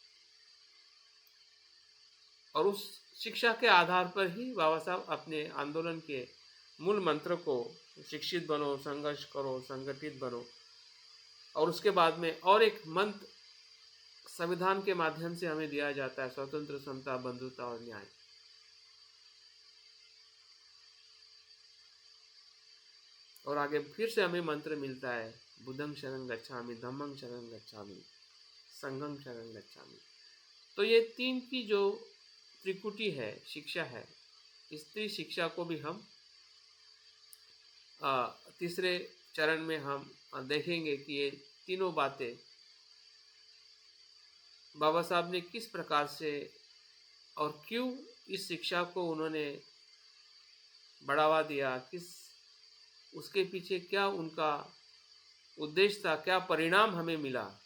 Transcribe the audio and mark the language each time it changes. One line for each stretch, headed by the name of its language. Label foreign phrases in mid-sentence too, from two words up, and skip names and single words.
Hindi: और उस शिक्षा के आधार पर ही बाबा साहब अपने आंदोलन के मूल मंत्र को, शिक्षित बनो, संघर्ष करो, संगठित बनो, और उसके बाद में और एक मंत्र संविधान के माध्यम से हमें दिया जाता है, स्वतंत्र, समता, बंधुता और न्याय। और आगे फिर से हमें मंत्र मिलता है,
Pali: बुद्धं शरणं गच्छामि, धम्मं शरणं गच्छामि, संघं शरणं गच्छामि।
Hindi: तो ये तीन की जो त्रिकुटी है, शिक्षा है, इस शिक्षा को भी हम तीसरे चरण में हम देखेंगे कि ये तीनों बातें बाबा साहब ने किस प्रकार से और क्यों इस शिक्षा को उन्होंने बढ़ावा दिया, किस उसके पीछे क्या उनका उद्देश्य था, क्या परिणाम हमें मिला।